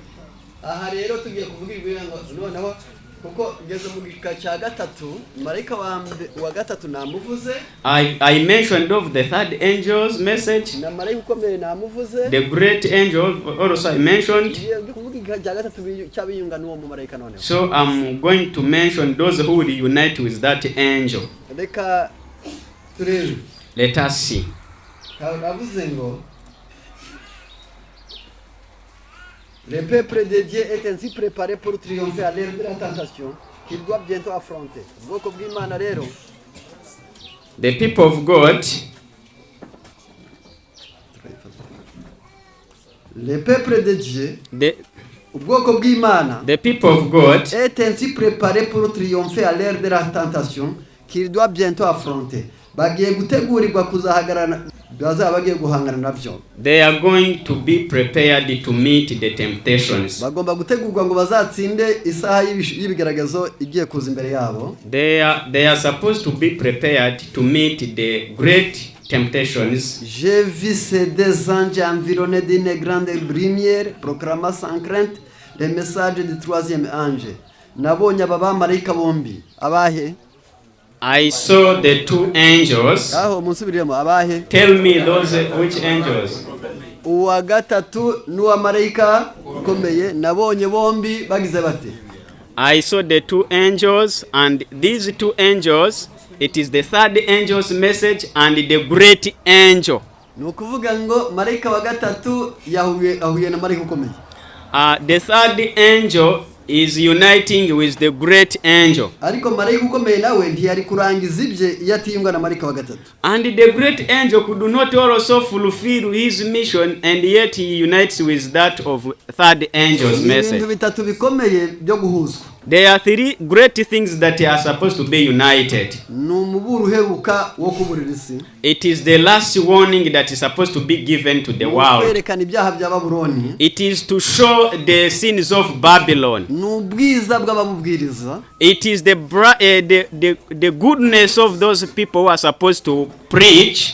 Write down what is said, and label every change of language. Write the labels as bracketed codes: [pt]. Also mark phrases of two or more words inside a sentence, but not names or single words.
[en] I mentioned of the third angel's message. The great angel also I mentioned. So I'm going to mention those who will unite with that angel. Let us see. [fr] Le peuple de Dieu est ainsi préparé pour triompher à l'ère de la tentation qu'il doit bientôt affronter. [en] The people of God, [fr] le peuple de Dieu, [en] the people of God [fr] est ainsi préparé pour triompher à l'ère de la tentation qu'il doit bientôt affronter. [en] They are going to be prepared to meet the temptations. They are supposed to be prepared to meet the great temptations. [fr] J'ai vu ces deux anges environnés d'une grande lumière, proclamant sans crainte le message du troisième ange. [rw] Nabonye aba bamarayika bombi. Abahe? [en] I saw the two angels. Tell me those which angels? [rw] Uwa gatatu n'uwa marayika ukomeye nabonye bombi bagize bate. [en] I saw the two angels, and these two angels, it is the third angel's message and the great angel. [rw] Nukuvuga ngo marayika wa gatatu yahuye na marayika ukomeye. [en] The third angel is uniting with the great angel. [rw] Ariko marayika ukomeye nawe ntiyari kurangiza ibye yatiyunga na marayika wa gatatu. [en] And the great angel could not also fulfill his mission, and yet he unites with that of third angel's message. [rw] Ibintu bitatu bikomeye byo guhuzwa. [en] There are three great things that are supposed to be united. It is the last warning that is supposed to be given to the world. It is to show the sins of Babylon. It is the goodness of those people who are supposed to preach.